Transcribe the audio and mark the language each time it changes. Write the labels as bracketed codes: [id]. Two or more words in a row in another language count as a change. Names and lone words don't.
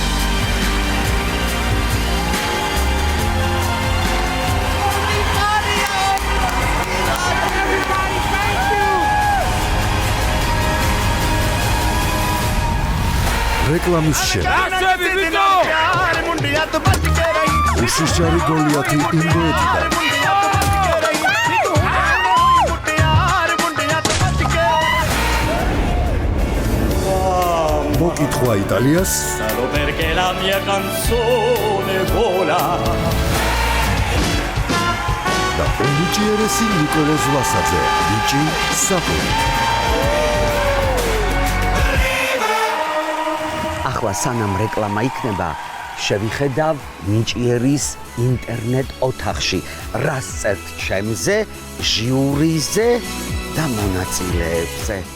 [ka] რეკლამის შემდეგ უშიშარი გოლიათი ინდოეთიდან მოკითხვა იტალიას [it] Solo perché la mia canzone vola [ka] და უნიჭიერესი ნიკოლოზ ვასაძე ნიჭი საფური ახლა სანამ რეკლამა იქნება შევიხედავ ნიჭიერის ინტერნეტ ოთახში რას წერთ ჩემზე ჟიურიზე და მონაწილეებზე